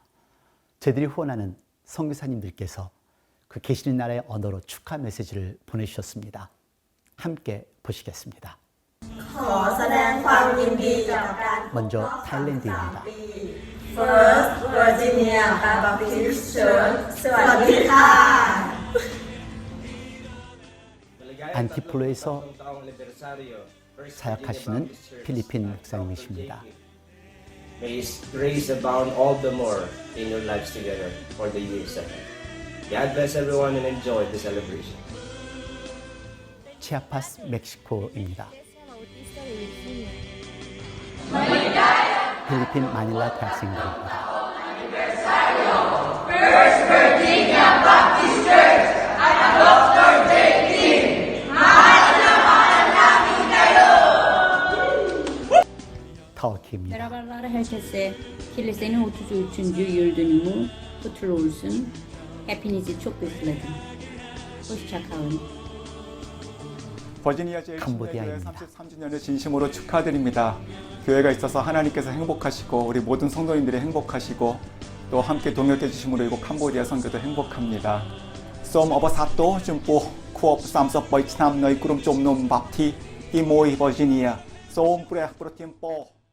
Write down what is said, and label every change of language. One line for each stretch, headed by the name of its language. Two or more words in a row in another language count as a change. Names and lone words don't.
Korean: 저희들이 후원하는 선교사님들께서 그 계시는 나라의 언어로 축하 메시지를 보내주셨습니다. 함께 보시겠습니다. 먼저 타일랜드입니다.
Thai: First Virginia Baptist Church สวัสดีค่ะ
Korean: 안티폴로에서 사역하시는 필리핀 목사님이십니다.
English: May His grace abound all the more in your lives together for the years ahead. God bless everyone and enjoy the celebration.
Korean: 치아파스 멕시코입니다. 필리핀 마닐라 대학생들입니다.
Filipino: First Virginia Baptist Church at Dr. J. Kim mahal na namin kayo.
Korean: 터키입니다.
Turkish: Merhabalar herkese. Kilisenin 33. yıl dönümü kutlu olsun. Hepinizi çok özledim. Hoşça kalın.
Korean: 버지니아 제일 캄보디아입니다. 33주년을 진심으로 축하드립니다. 교회가 있어서 하나님께서 행복하시고 우리 모든 성도님들이 행복하시고 또 함께 동역해 주심으로 이곳 캄보디아 선교도 행복합니다.
Khmer: សូម អបអរសាទរ ជូនពរ ខួប សាមសិប បី ឆ្នាំ នៃ ក្រុមជំនុំ បាទីស្ទ ទីមួយ វឺជីនា សូម ព្រះ ប្រទានពរ.